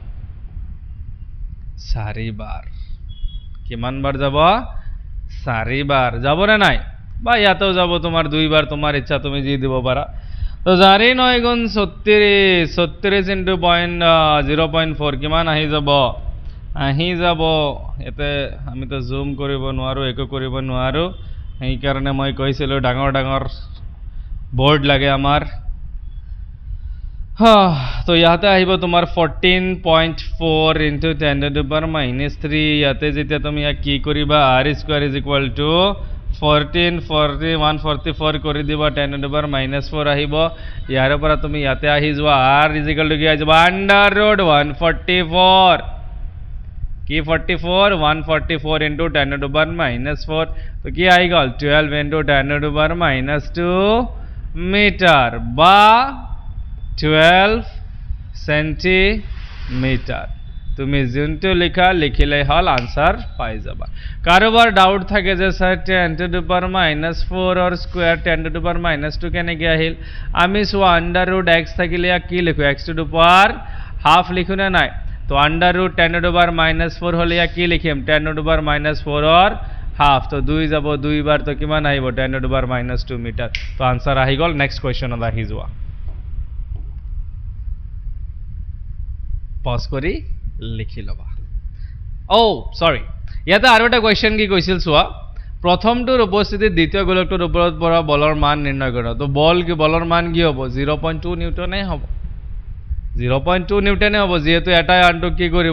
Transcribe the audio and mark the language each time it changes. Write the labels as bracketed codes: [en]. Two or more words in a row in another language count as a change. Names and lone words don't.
[as] 4 বাৰ কিমান বাৰ যাব 4 বাৰ যাব না নাই বা ইয়াতেও যাব তোমাৰ 2 বাৰ তোমাৰ ইচ্ছা তুমি যি দিব পাৰা তো 4 9 গুণ 36 into 0.4 কিমান আহি যাব এতে আমি তো জুম কৰিব নোৱাৰো একো কৰিব নোৱাৰো এই কাৰণে মই কৈছিলো ডাঙৰ বোর্ড লাগে আমাৰ তো ইয়াতে আহিব তোমাৰ 14.4 into [en] 10 to the power -3 [as] ইয়াতে যেতিয়া তুমি কি কৰিবা [en] r square is equal to 144 [as] কৰি দিবা [en] 10 to the power -4 [as] আহিব ইয়াৰ পৰা তুমি ইয়াতে আহি যোৱা r [en] is equal to [as] কি আহিব √ 144 কি [en] 44 144 into 10 to the power -4 [as] তো কি আহি গল [en] 12 into 10 to the power -2 [as] মিটার বা 12 সেন্টিমিটার তুমি যোনটো লিখিলে হল আনসার পাই যাবা কাৰোবাৰ ডাউট থাকে যে স্যার [en] 10 to the power -4 or square 10 to the power -2 [as] কেনেকৈ আহিল আমি সো √ x থাকিলে কি লিখো [en] x to the power [as] হাফ লিখো না নাই তো √ [en] 10 to the power -4 [as] হলে কি লিখিম [en] 10 to the power -4 or [as] হাফ তো 2 যাব 2 বার তো কিমান আহিব [en] 10 to the power -2 [as] মিটার তো আনসার আহি গল নেক্সট কোৱেশ্চনত আহি যোৱা পজ কৰি লিখি লবা সৰি ইয়াতে আৰু এটা কোৱেশ্চন কি কৈছিল চোৱা প্ৰথমটোৰ উপস্থিতিত দ্বিতীয় গোলকটোৰ ওপৰত পৰা বলৰ মান নিৰ্ণয় কৰা তো বলৰ মান কি হ'ব 0.2 নিউটনে হ'ব 0.2 নিউটনে হ'ব যেহেতু এটাই আনটোক কি কৰিব